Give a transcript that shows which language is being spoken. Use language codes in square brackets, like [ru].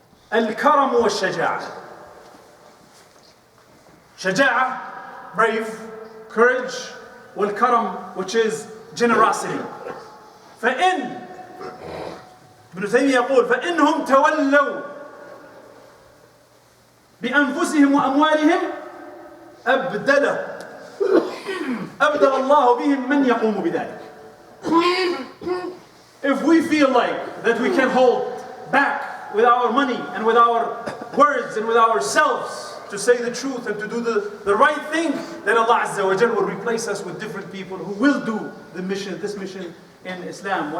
[ar] Al-karam wa shaja'a. [en] Shaja'a, brave, courage, wal-karam, which is generosity. [ar] فإن ابن تيمية يقول فإنهم تولوا بأنفسهم وأموالهم أبدل الله بهم من يقوم بذلك. [en] If we feel like that we can hold back with our money and with our words and with ourselves to say the truth and to do the right thing, then Allah Azza wa Jal will replace us with different people who will do this mission in Islam.